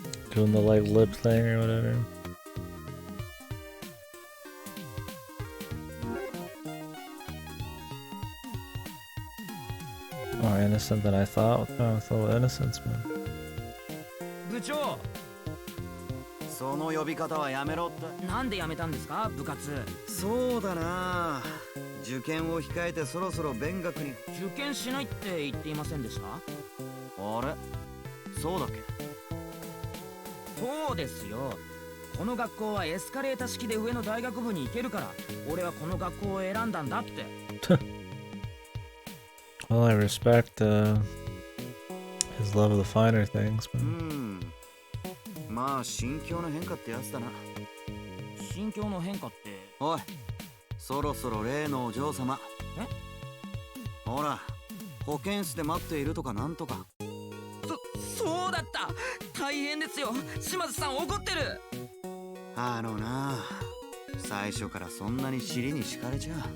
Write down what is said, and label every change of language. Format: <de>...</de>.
<en>Doing the like lip thing or whatever. More innocent than I thought. What's wrong with little innocence, man?</en> <ja>その呼び方はやめろって。なんでやめたんですか、部活。そうだな、受験を控えてそろそろ勉学に。受験しないって言っていませんでした？あれ、そうだっけ。そうですよ。この学校はエスカレーター式で上の大学部に行けるから、俺はこの学校を選んだんだって。</ja> <en>Well, I respect his love of the finer things, but</en> <ja>まあ心境の変化ってやつだな。心境の変化って。おい、そろそろ例のお嬢様。ほら、保健室で待っているとかなんとか。そうだった。大変ですよ、島津さん。怒ってる。あのな、最初からそんなに尻に敷かれちゃ。</ja>